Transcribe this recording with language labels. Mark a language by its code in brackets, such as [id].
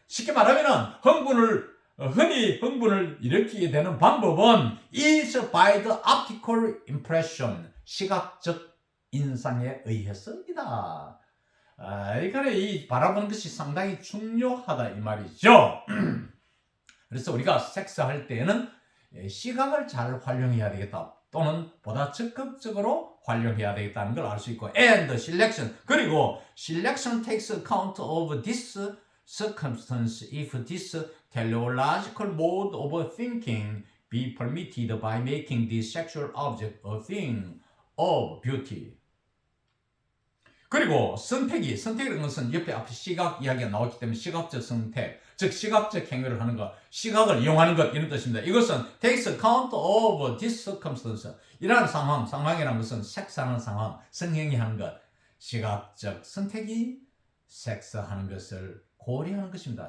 [ko] 쉽게 말하면 흔히 흥분을 일으키게 되는 방법은 [en] is by the optical impression, [ko] 시각적 인상에 의해서입니다. 그러니까 이 바라보는 것이 상당히 중요하다 이 말이죠. 그래서 우리가 섹스할 때는 시각을 잘 활용해야 되겠다. 또는 보다 적극적으로 활용해야 되겠다는 걸 알 수 있고 [en] and selection, [ko] 그리고 [en] selection takes account of this circumstance if this teleological mode of thinking be permitted by making the sexual object a thing of beauty. [ko] 그리고 선택이라는 것은 옆에 앞에 시각 이야기가 나왔기 때문에 시각적 선택, 즉 시각적 행위를 하는 것, 시각을 이용하는 것 이런 뜻입니다. 이것은 [en] takes account of this circumstance, [ko] 이러한 상황이라는 것은 섹스하는 상황, 성행위 하는 것, 시각적 선택이 섹스하는 것을 고려하는 것입니다.